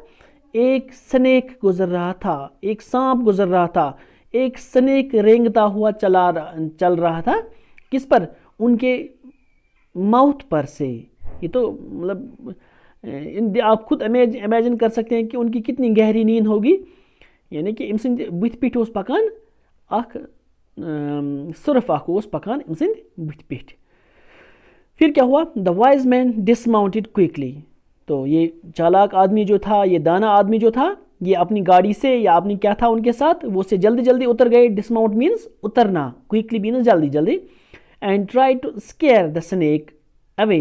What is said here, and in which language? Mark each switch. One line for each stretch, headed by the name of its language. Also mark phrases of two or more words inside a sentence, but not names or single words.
Hindi: एक स्नेक गुजर रहा था, एक सांप गुजर रहा था, एक स्नेक रेंगता हुआ चल रहा था. किस पर? उनके माउथ पर से. ये तो मतलब आप खुद इमेजिन कर सकते हैं कि उनकी कितनी गहरी नींद होगी. यानी कि
Kashmiri: इम सिंध बुथ पिठ ओस पकान, अख सुरफ अख ओस पकान इम सिंध बुथ पिठ.
Hindi: फिर क्या हुआ?
English: The wise man dismounted quickly.
Hindi: तो ये चालाक आदमी जो था, ये दाना आदमी जो था, ये अपनी गाड़ी से या अपनी क्या था उनके साथ, वो से जल्दी जल्दी उतर गए.
English: dismount means उतरना, quickly means
Hindi: जल्दी जल्दी.
English: and try to scare the snake away.